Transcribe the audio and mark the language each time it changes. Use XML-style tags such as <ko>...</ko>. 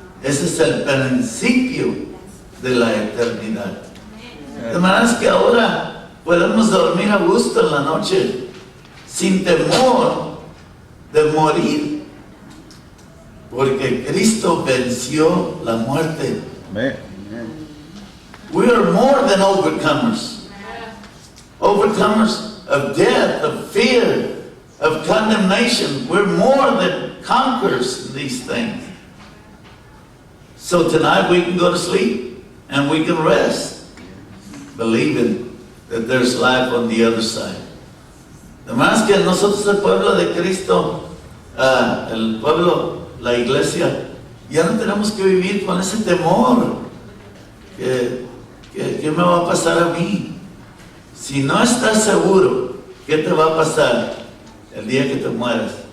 <es>Ese es el principio de la eternidad. De manera que ahora podemos dormir a gusto en la noche sin temor de morir, porque Cristo venció la muerte.</es> <en>We are more than overcomers. Overcomers of death, of fear, of condemnation. We're more than conquerors in these things. So tonight we can go to sleep and we can rest, believing that there's life on the other side.</en> <es>Además que nosotros, el pueblo de Cristo, el pueblo, la iglesia, ya no tenemos que vivir con ese temor. ¿Qué me va a pasar a mí? Si no estás seguro, ¿qué te va a pasar el día que te mueras?</es>